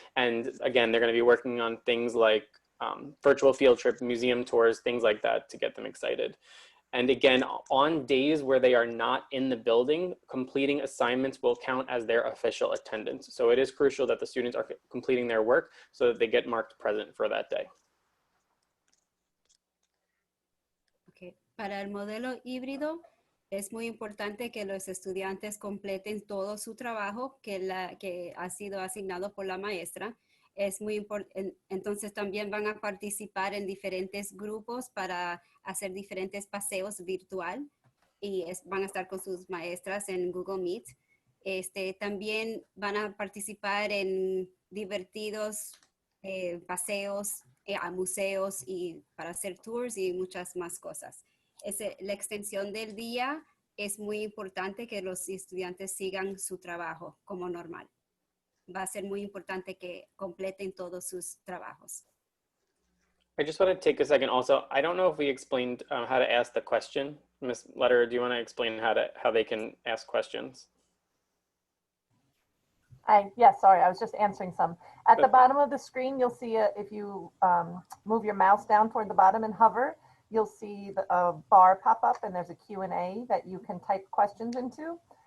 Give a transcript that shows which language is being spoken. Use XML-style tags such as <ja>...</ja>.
<en>And again, they're going to be working on things like virtual field trips, museum tours, things like that to get them excited. And again, on days where they are not in the building, completing assignments will count as their official attendance. So it is crucial that the students are completing their work so that they get marked present for that day.</en> <es>Para el modelo híbrido, es muy importante que los estudiantes completen todo su trabajo que ha sido asignado por la maestra. Es muy entonces también van a participar en diferentes grupos para hacer diferentes paseos virtual y van a estar con sus maestras en Google Meet. También van a participar en divertidos paseos a museos y para hacer tours y muchas más cosas. La extensión del día es muy importante que los estudiantes sigan su trabajo como normal. Va a ser muy importante que completen todos sus trabajos.</es> <en>I just want to take a second also. I don't know if we explained how to ask the question. Ms. Lederer, do you want to explain how they can ask questions? Yes, sorry, I was just answering some. At the bottom of the screen, you'll see if you move your mouse down toward the bottom and hover, you'll see a bar pop up and there's a Q&A that you can type questions into.</en>